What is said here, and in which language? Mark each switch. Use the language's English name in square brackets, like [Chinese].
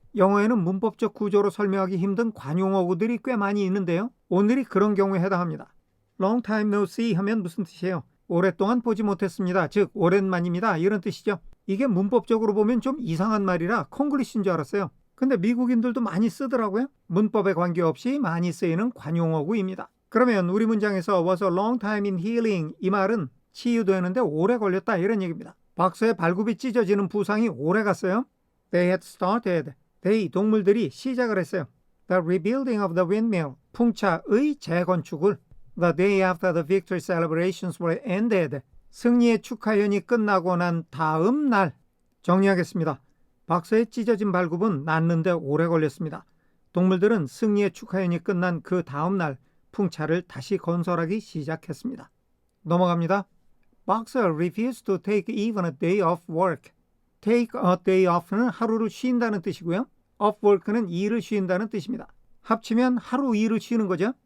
[Korean] 영어에는 문법적 구조로 설명하기 힘든 관용어구들이 꽤 많이 있는데요. 오늘이 그런 경우에 해당합니다. [English] Long time no see [Korean] 하면 무슨 뜻이에요? 오랫동안 보지 못했습니다. 즉 오랜만입니다. 이런 뜻이죠. 이게 문법적으로 보면 좀 이상한 말이라 콩글리시인 줄 알았어요. 근데 미국인들도 많이 쓰더라고요. 문법에 관계없이 많이 쓰이는 관용어구입니다. 그러면 우리 문장에서 [English] was a long time in healing [Korean] 이 말은 치유되는데 오래 걸렸다 이런 얘기입니다. 박서의 발굽이 찢어지는 부상이 오래 갔어요. [English] They had started. [Korean] they 동물들이 시작을 했어요. [English] The rebuilding of the windmill [Korean] 풍차의 재건축을 [English] The day after the victory celebrations were ended. [Korean] 승리의 축하연이 끝나고 난 다음 날. 정리하겠습니다. 박서의 찢어진 발굽은 낫는데 오래 걸렸습니다. 동물들은 승리의 축하연이 끝난 그 다음 날 풍차를 다시 건설하기 시작했습니다. 넘어갑니다. [English] Boxer refused to take even a day off work. Take a day off [Korean] 는 하루를 쉰다는 뜻이고요. [English] Off work [Korean] 는 일을 쉰다는 뜻입니다. 합치면 하루 일을 쉬는 거죠.